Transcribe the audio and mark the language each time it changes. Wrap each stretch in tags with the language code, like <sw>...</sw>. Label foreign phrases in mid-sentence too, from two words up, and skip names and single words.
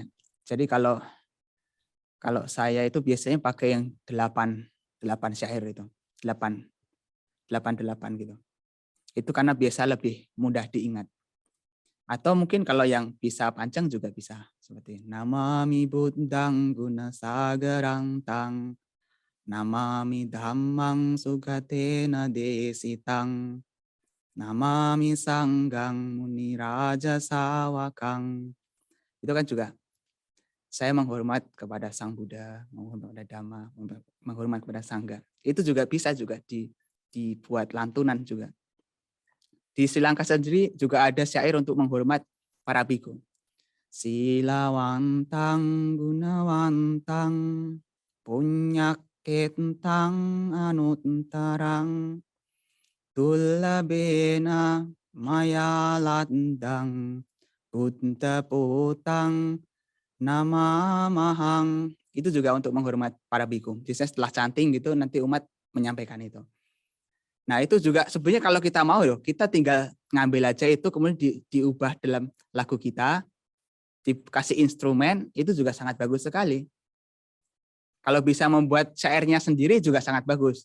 <id>Jadi kalau saya itu biasanya pakai yang 8 syair itu. 8 gitu. Itu karena biasa lebih mudah diingat. Atau mungkin kalau yang bisa panjang juga bisa.</id> <pi>Seperti Namami Buddhang Guna Sagarang Tang, Namami Dhammang Sugatena Desitang, Namami Sanggang Muni Raja Sawakang.</pi> <id>Itu kan juga saya menghormat kepada Sang Buddha, menghormat kepada Dhamma, menghormat kepada Sangga. Itu juga bisa juga dibuat lantunan juga. Di Sri Lanka sendiri juga ada syair untuk menghormat para biku.</id> <pi>Silawantang gunawantang punyaketang anuttarang tullabena mayalandang buddha potang nama mahang.</pi> <id>Itu juga untuk menghormat para biku. Biasanya setelah chanting gitu nanti umat menyampaikan itu. Nah itu juga sebenarnya kalau kita mau kita tinggal ngambil aja itu kemudian diubah dalam lagu kita, dikasih instrumen, itu juga sangat bagus sekali. Kalau bisa membuat syairnya sendiri juga sangat bagus.</id>